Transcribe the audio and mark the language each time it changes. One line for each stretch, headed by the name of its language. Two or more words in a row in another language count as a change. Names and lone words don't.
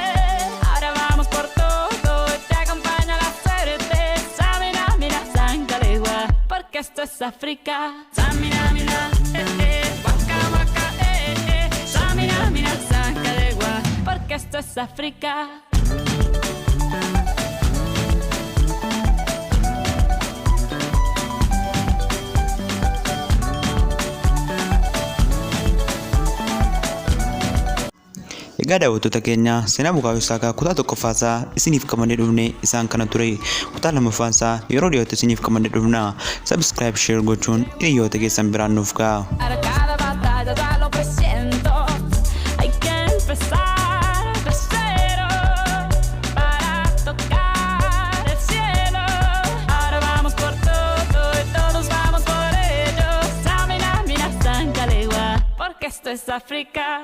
Spanish: Ahora vamos por todo y te acompaña la suerte. Samina, mira, Sangalegua, porque esto es África. Samina, mira, waka, waka, Samina, mira, Sangalegua, porque esto es África.
Oromo: Egaa daawwattoota keenya seenaa Bukaayoo Saakaa kutaa tokkoffaasaa isiniif qabannee dhufne isaan kana ture. Kutaa lammaffaasaa yeroo dhiyootti isiniif qabannee dhufna.
English: Subscribe, share
Oromo: gochuun hiriyoota keessan biraan nuuf ga'a.
Spanish: Ahora cada batalla ya lo presiento. Hay que empezar de cero para tocar el cielo. Ahora vamos por todo y todos vamos por ello. Samina, mira, Sangalegua, porque esto es África.